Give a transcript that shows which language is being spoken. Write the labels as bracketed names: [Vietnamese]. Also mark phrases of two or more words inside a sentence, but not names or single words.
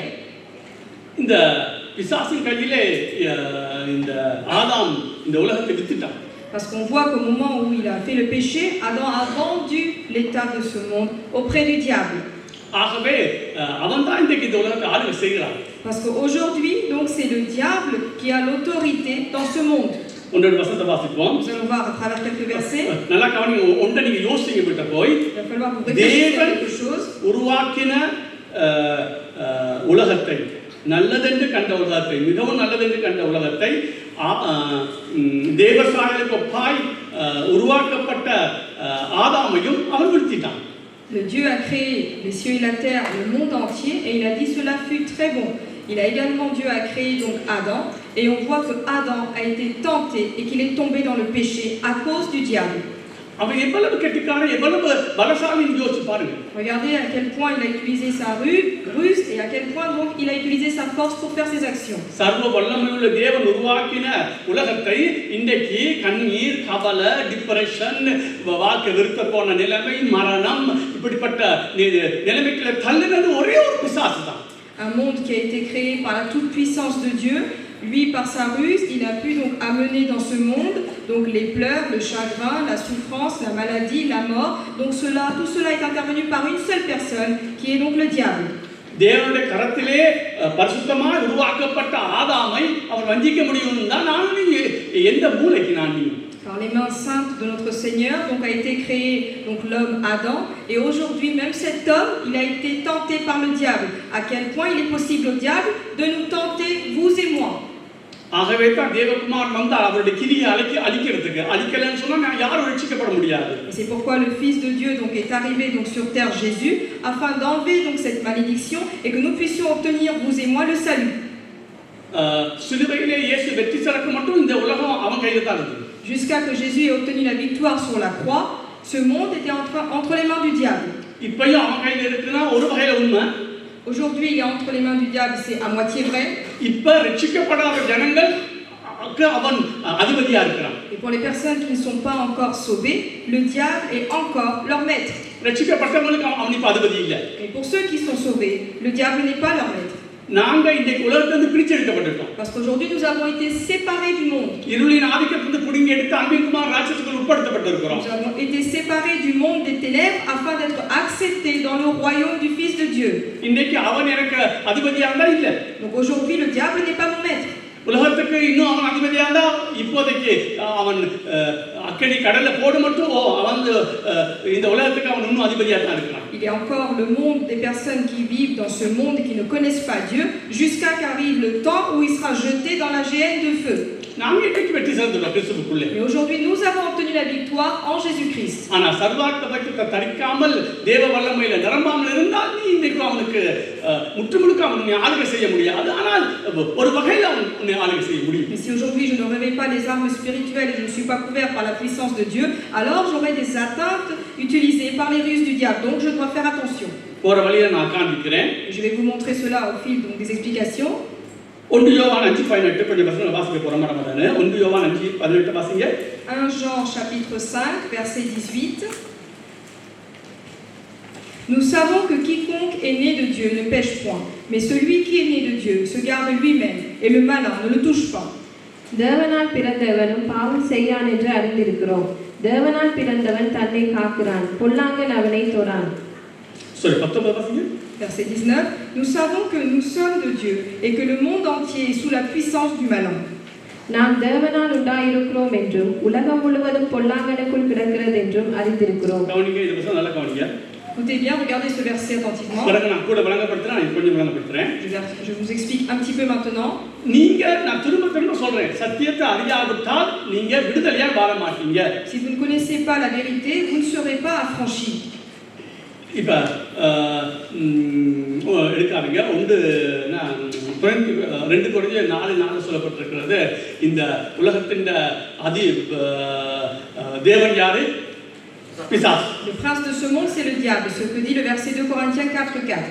[Tamil] இந்த பிசாசின் கையிலே இந்த ஆதாம் இந்த உலகத்தை வித்துட்டான். [French] Parce qu'on voit qu'au moment où il a fait le péché, Adam a vendu l'état de ce monde auprès du diable. [Tamil] ஆகவே அவன் தான் இன்றைக்கு இந்த உலகத்தை ஆளுகை செய்கிறான். [French] Parce qu'aujourd'hui, donc, c'est le diable qui a l'autorité dans ce monde. [Tamil] ஒன்றரை வசனத்தை வாசிப்போம். [French] Nous allons voir à travers quelques versets. [Tamil] நல்லா கவனிங்க, ஒன்றை நீங்க யோசிங்க விட்ட போய் [French] Il va falloir vous réfléchir à quelque chose. [Tamil] உருவாக்கின உலகத்தை, நல்லதென்று கண்ட உலகத்தை, மிகவும் நல்லதென்று கண்ட உலகத்தை, தேவசாயலுக்கு ஒப்பாய் உருவாக்கப்பட்ட ஆதாமையும் அவன் விழுத்திட்டான். [French] Le Dieu a créé les cieux et la terre, le monde entier, et il a dit cela fut très bon. Dieu a créé donc Adam, et on voit que Adam a été tenté et qu'il est tombé dans le péché à cause du diable. [Tamil] அவன் எவ்வளவு கெட்டிக்காரன், எவ்வளவு பலசாலின்னு யோசிச்சு பாருங்க. [French] Regardez à quel point il a utilisé sa ruse et à quel point donc il a utilisé sa force pour faire ses actions. [Tamil] சர்வ வல்லமையுள்ள தேவன் உருவாக்கின உலகத்தை இன்றைக்கு கண்ணீர், கவலை, டிப்ரெஷன், வாழ்க்கை வெறுக்க போன நிலைமை, மரணம், இப்படிப்பட்ட நிலைமைக்குள்ள தள்ளினது ஒரே ஒரு பிசாசு தான். [French] Un monde qui a été créé par la toute puissance de Dieu, lui par sa ruse, il a pu donc amener dans ce monde donc les pleurs, le chagrin, la souffrance, la maladie, la mort. Donc tout cela est intervenu par une seule personne qui est donc le diable. [Tamil] தேவனுடைய கரத்திலே பரிசுத்தமாய் உருவாக்கப்பட்ட ஆதாமை அவர் வஞ்சிக்க முடியும் தான் நான் எந்த மூளைக்கு நான் நீ. [French] Par les mains saintes de notre Seigneur, donc a été créé donc l'homme Adam, et aujourd'hui même cet homme, il a été tenté par le diable. À quel point il est possible au diable de nous tenter, vous et moi. [Tamil] ஆகவே தான் தேவகுமார் வந்தார் அவருடைய கிரியை அழிக்கிறதுக்கு. அழிக்கலன்னு சொன்னா யாரும் ரட்சிக்கப்பட முடியாது. [French] C'est pourquoi le Fils de Dieu donc est arrivé donc sur terre, Jésus, afin d'enlever donc cette malédiction et que nous puissions obtenir, vous et moi, le salut. [Tamil] சிலுவையிலே இயேசு வெற்றி சிறக்க மட்டும் இந்த உலகம் அவன் கையில தான் இருக்கு. [French] Jusqu'à que Jésus ait obtenu la victoire sur la croix, ce monde était entre les mains du diable. [Tamil] இப்பயும் அவன் கையில இருக்குன்னா ஒரு வகையில உண்மை. [French] Aujourd'hui, il est entre les mains du diable, c'est à moitié vrai. [Tamil] இப்ப ரட்சிக்கப்படாத ஜனங்களுக்கு அவன் அதிபதியா இருக்கிறான். [French] Et pour les personnes qui ne sont pas encore sauvées, le diable est encore leur maître. [Tamil] ரட்சிக்கப்பட்டவங்களுக்கு அவன் இப்ப அதிபதி இல்ல. [French] Et pour ceux qui sont sauvés, le diable n'est pas leur maître. [Tamil] நாங்க இன்றைக்கு உலகத்திலிருந்து பிரிச்சு எடுக்கப்பட்டிருக்கோம். [French] Parce qu'aujourd'hui nous avons été séparés du monde. [Tamil] இருளின் ஆதிக்கத்திலிருந்து புடிங்கி எடுத்து அன்பின் குமார் ராஜ்யத்துக்குள் உட்படுத்தப்பட்டிருக்கிறோம். [French] Nous avons été séparés du monde des ténèbres afin d'être acceptés dans le royaume du Fils de Dieu. [Tamil] இன்றைக்கு அவன் எனக்கு அதிபதியா இருந்தா இல்ல. [French] Donc aujourd'hui le diable n'est pas mon maître. [Tamil] உலகத்துக்கு இன்னும் அவன் அதிபதியா இருந்தா இப்போதைக்கு அவன் அக்கடி கடல்ல போடு மட்டும் அவன் இந்த உலகத்துக்கு அவன் இன்னும் அதிபதியா தான் இருக்கிறான். [French] Il y a encore le monde des personnes qui vivent dans ce monde et qui ne connaissent pas Dieu jusqu'à qu'arrive le temps où il sera jeté dans la géhenne de feu. [Tamil] நாங்க இன்னைக்கு வெற்றி சிறந்துட்டோம் கிறிஸ்துவுக்குள்ளே. [French] Mais aujourd'hui nous avons obtenu la victoire en Jésus-Christ. [Tamil] ஆனா சர்வார்த்தத்தை தரிக்காமல் தேவ வல்லமையில நிரம்பாமல் இருந்தால் நீ இன்னைக்கு அவனுக்கு முற்றுமுழுக்க அவனை ஆளுகை செய்ய முடியாது. ஆனால் ஒரு வகையில் அவனை ஆளுகை செய்ய முடியும். [French] Mais si aujourd'hui je ne réveille pas les armes spirituelles et je ne suis pas couvert par la puissance de Dieu, alors j'aurai des atteintes utilisées par les ruses du diable. Donc je dois faire attention. [Tamil] போற வழியை நான் காண்பிக்கிறேன். [French] Je vais vous montrer cela au fil donc des explications. [Tamil] 1 யோவான் 5:18 கொஞ்சம் வசனம் வாசிக்க போறோம் மறந்துடானே. 1 யோவான் 5:18 வாசிங்க. [French] 1 Jean chapitre 5 verset 18. Nous savons que quiconque est né de Dieu ne pêche point, mais celui qui est né de Dieu se garde lui-même et le malin ne le touche pas. [Tamil] தேவனால் பிறந்தவனும் பாவம் செய்யான் என்று அறிந்திருக்கிறோம். தேவனால் பிறந்தவன் தன்னை காக்கிறான், பொல்லாங்கன் அவனை தொடான். sorry 19 வாசிங்க. [French] Verset 19. Nous savons que nous sommes de Dieu et que le monde entier est sous la puissance du malin. [Tamil] நாம் தேவனால் உண்டாயிருக்கிறோம் என்றும் உலகம் முழுவதும் பொல்லாங்கனுக்குள் கிடக்கிறது என்றும் அறிந்திருக்கிறோம். கவனிங்க, இந்த வசனம் நல்லா கவனிங்க. [French] Écoutez bien, regardez ce verset attentivement. [Tamil] பிறகு நான் கூட விளங்கப்படுத்துறேன், நான் கொஞ்சம் விளங்கப்படுத்துறேன். [French] Je vous explique un petit peu maintenant. [Tamil] நீங்க, நான் திரும்ப சொல்றேன், சத்தியத்தை அறியாவிட்டால் நீங்க விடுதலையா வாழ மாட்டீங்க. [French] Si vous ne connaissez pas la vérité, vous ne serez pas affranchis. [Tamil] இப்ப எடுக்காதீங்க. 2 Corinthians 4:4 சொல்லப்பட்டிருக்கிறது. இந்த உலகத்தின் தேவன் யாரு? பிசாசு. [French] Le prince de ce monde, c'est le diable, ce que dit le verset 2 Corinthiens 4:4.